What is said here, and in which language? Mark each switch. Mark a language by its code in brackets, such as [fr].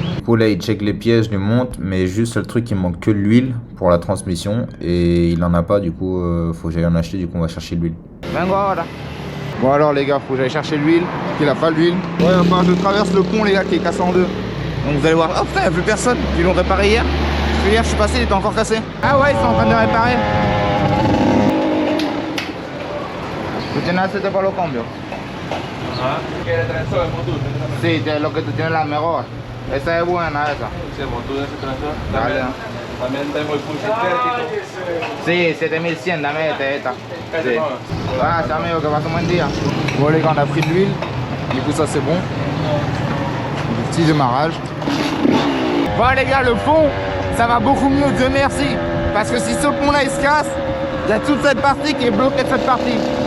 [fr] Du coup là il check les pièces, je les monte, mais juste le truc il manque que de l'huile pour la transmission et il en a pas, du coup faut que j'aille en acheter, du coup on va chercher de l'huile. Bon alors les gars, faut que j'aille chercher l'huile, parce qu'il a pas l'huile. Ouais, enfin je traverse le pont les gars qui est cassé en deux. Donc vous allez voir, oh putain, il n'y a plus personne. Ils l'ont réparé hier. Parce que hier je suis passé, il était encore cassé. Ah ouais, ils sont en train de réparer. [es] Tu tienes aceite para los cambios? Ajá. ¿Quieres transfer el motor? Sí, lo que tú tienes la mejor. Esa es buena, esa. Sí, el motor de ese transfer. Dale. También tengo el Punchinello. Sí, 7100, dame esta. Sí. Ah, [fr] c'est amigo, que passe un bon dia. Bon les gars, on a pris de l'huile. Du coup, ça c'est bon. Du petit démarrage. Bon les gars, le pont, ça va beaucoup mieux, Dieu merci. Parce que si ce pont-là il se casse, il y a toute cette partie qui est bloquée de cette partie.